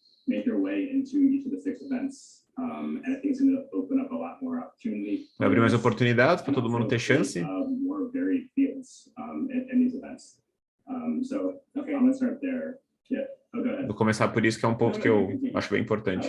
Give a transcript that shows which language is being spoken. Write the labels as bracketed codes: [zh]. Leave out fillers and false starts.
[en] Make their way into each of the 6 events, and I think it's going to open up a lot more opportunity. [pt] Vai abrir mais oportunidades para todo mundo ter chance. [en] More varied fields in these events. So okay, I'm going to start there. Yeah. Oh, go ahead. [pt] Vou começar por isso, que é um ponto que eu acho bem importante.